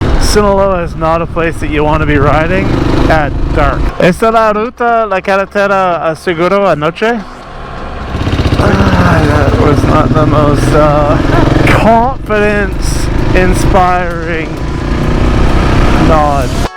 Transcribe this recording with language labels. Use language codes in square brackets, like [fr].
[en] Sinaloa is not a place that you want to be riding at dark. [es] ¿Esta la ruta, la carretera seguro anoche? [en] That was not the most confidence-inspiring nod.